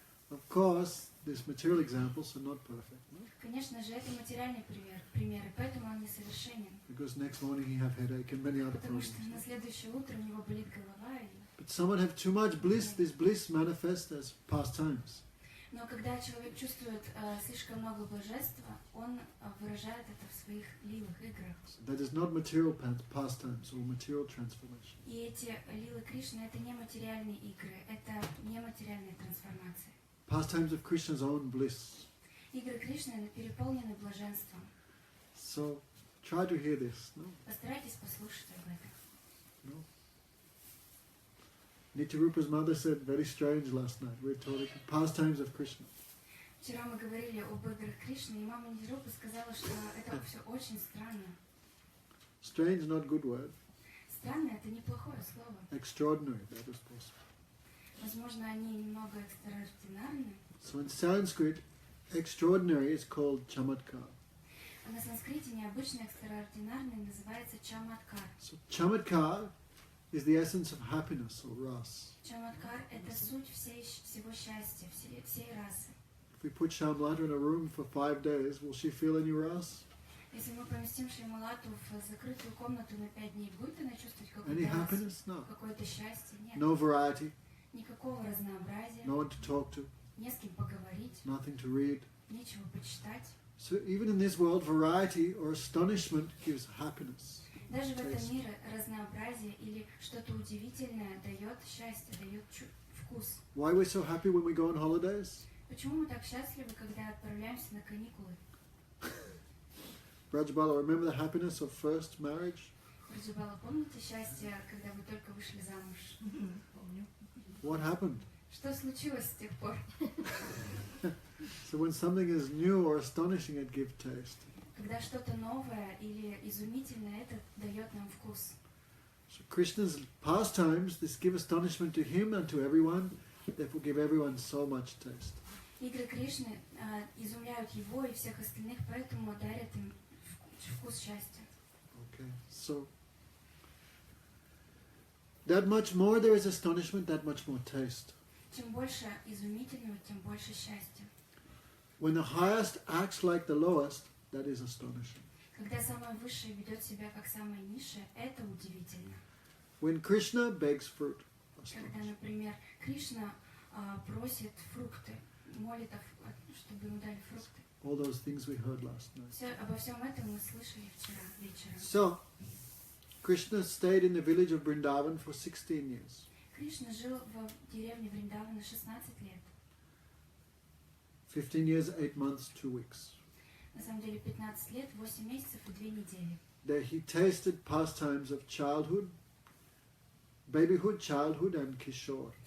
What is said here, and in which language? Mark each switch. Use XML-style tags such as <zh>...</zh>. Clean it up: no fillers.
<en>Of course, these material examples are not perfect. No?</en> <ru>Конечно же, это материальный пример, поэтому он несовершенен.</ru> <en>Because next morning he have headache and many other</en> <ru>Потому</ru> <en>problems.</en> <ru>что на следующее утро у него болит голова.</ru> <en>But someone have too much bliss, this bliss manifests as pastimes.</en> <ru>Но когда человек чувствует слишком много блаженства, он выражает это в своих лилах, играх.</ru> <en>So that is not material pastimes or material transformation.</en> <ru>И эти лилы Кришны — это не материальные игры, это не материальная трансформация.</ru> <en>Pastimes of Krishna's own bliss.</en> <ru>Игры Кришны переполнены блаженством.</ru> <en>So try to hear this. No?</en> <ru>Постарайтесь послушать об этом.</ru> <en>No? Nityarupa's mother said very strange last night. We were talking pastimes of Krishna.</en> <ru>Вчера мы говорили об играх Кришны, и мама Нитярупа сказала, что это все очень странно.</ru> <en>Strange, not good word.</en> <ru>Странно — это неплохое слово.</ru> <en>Extraordinary, that is possible.</en> <ru>Возможно, они немного экстраординарны.</ru> <en>So in Sanskrit, extraordinary is called chamatkar.</en> <ru>А на санскрите необычно экстраординарный называется чаматкар.</ru> <en>So chamatkar is the essence of happiness or ras.</en> <ru>Чаматкар — это суть всего счастья, всей расы.</ru> <en>If we put Shamlata in a room for 5 days, will she feel any ras?</en> <ru>Если мы поместим Шрималату в закрытую комнату на 5 дней, будет она чувствовать</ru> <en>Any</en> <ru>какое-то</ru> <en>happiness? No.</en> <ru>какое-то счастье? Нет.</ru> <en>No variety,</en> <ru>Никакого разнообразия,</ru> <en>no one to talk to,</en> <ru>не с кем поговорить,</ru> <en>nothing to read.</en> <ru>нечего почитать.</ru> <en>So even in this world, variety or astonishment gives happiness.</en> <ru>Даже в этом мире разнообразие или что-то удивительное дает счастье, дает вкус.</ru> <en>Why we're so happy when we go on holidays?</en> <ru>Почему мы так счастливы, когда отправляемся на каникулы?</ru> <en>Brajbala, remember the happiness of first marriage?</en> <ru>Вриндавана, помните счастье, когда вы только вышли замуж? Помню.</ru> <en>What happened?</en> <ru>Что случилось с тех пор?</ru> <en>So when something is new or astonishing, it gives taste.</en> <ru>Когда что-то новое или изумительное, это дает нам вкус.</ru> <en>So Krishna's pastimes, this give astonishment to him and to everyone, therefore give everyone so much taste.</en> <ru>Игры Кришны изумляют его и всех остальных, поэтому дарят им вкус счастья.</ru> <en>Okay, so that much more there is astonishment, that much more taste.</en> <ru>Чем больше изумительного, тем больше счастья.</ru> <en>When the highest acts like the lowest, that is astonishing.</en> <ru>Когда самое высшее ведет себя как самое низшее, это удивительно.</ru> <en>When Krishna begs fruit,</en> <ru>Когда,</ru> <en>astonishing.</en> <ru>например, Кришна просит фрукты, молит, чтобы ему дали фрукты.</ru> <en>All those things we heard last night.</en> <ru>Обо всем этом мы слышали вчера вечером.</ru> <en>So, Krishna stayed in the village of Vrindavan for 16 years.</en> <ru>Кришна жил в деревне Вриндавана 16 лет.</ru> <en>15 years, 8 months, 2 weeks.</en> <ru>На самом деле 15 лет, 8 месяцев и 2 недели.</ru> <en>There he tasted pastimes of childhood, babyhood, childhood and kisor.</en>